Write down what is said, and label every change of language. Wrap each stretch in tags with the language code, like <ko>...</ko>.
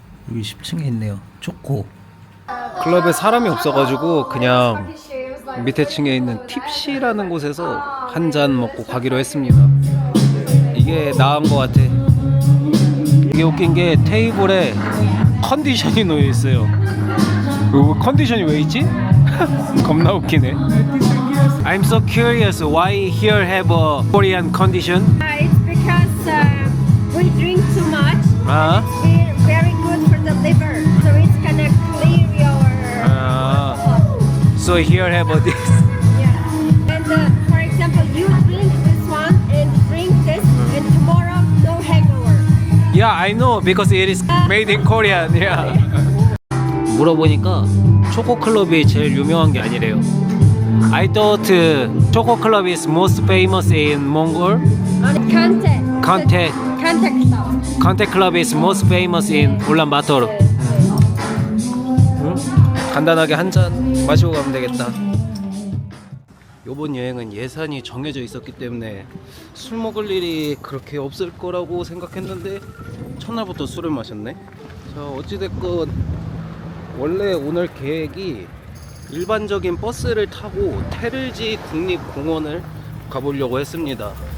<ko>여기 10층에 있네요. 초코. 클럽에 사람이 없어가지고 그냥 밑에 층에 있는 팁시라는 곳에서 한 잔 먹고 가기로 했습니다. 이게 나은 것 같아. 이게 웃긴 게 테이블에 컨디션이 놓여 있어요. 컨디션이 왜 있지? 겁나 웃기네.</ko> <en>I'm so curious why here have a Korean condition. It's because we drink too much. It's very good for the liver, so it's gonna clear your. So here have a this. Yeah. And for example, you drink this one and drink this, and tomorrow no hangover. Yeah, I know because it is made in Korea. Yeah.</en> <ko>물어보니까 초코클럽이 제일 유명한 게 아니래요.</ko> <en>I thought Choco Club is most famous in Mongol. Kante. Kante Kante Club. Kante Club is most famous in Ulaanbaatar.</en> <ko>응? 간단하게 한 잔 마시고 가면 되겠다. 이번 여행은 예산이 정해져 있었기 때문에 술 먹을 일이 그렇게 없을 거라고 생각했는데 첫날부터 술을 마셨네. 자, 어찌됐건 원래 오늘 계획이 일반적인 버스를 타고 테를지 국립공원을 가보려고 했습니다.</ko>